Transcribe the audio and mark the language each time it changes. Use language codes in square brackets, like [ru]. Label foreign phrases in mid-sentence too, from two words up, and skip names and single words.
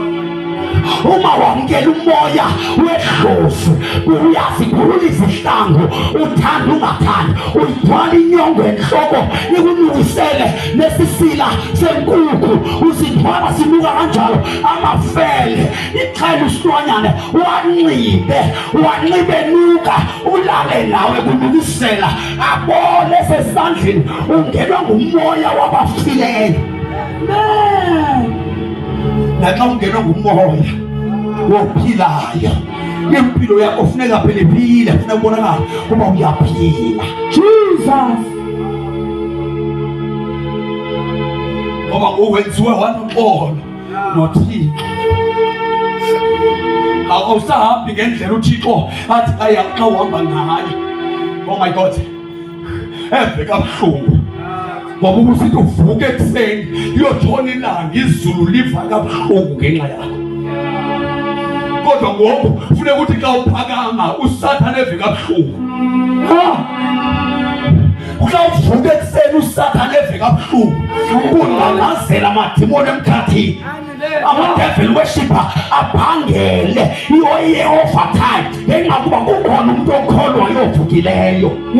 [xh] Uma wamkela umoya wedlozi, uyasikhulula izihlangu, uthanda ungathandi, uyithwala inyongo enhloko ikunukisele nesisila senkukhu, usithwala sinuka kanjalo amafele, ixhela usilwanyane wanxibe nuka, ulale nawe kunukisela, abone sesandleni ungenwa ngumoya wabafileyo. Naxa ungenwa ngumoya wophilayo, impilo yakho funeka phela iphile, funeka ubonakala uba uyaphila. Jesus. Ngoba uwenziwe wanoxolo noThixo. Awusahambi ngendlela uThixo athi xa uhamba ngayo. [en] Oh my God, [xh] eve kabuhlungu. Ngoba ubusithi uvuke ekuseni uyotshona ilanga, izulu liva kabuhlungu ngenxa yakho. Kodwa ngoku funeka ukuthi xa uphakama uSathane eve kabuhlungu. Xa uvuke ekuseni uSathane eve kabuhlungu, kunanazela amadimoni emkhathini, ama- [en] devil worshipper [xh] abhangele i-overtime ngenxa kuba kukhona umuntu okholwayo ovukileyo.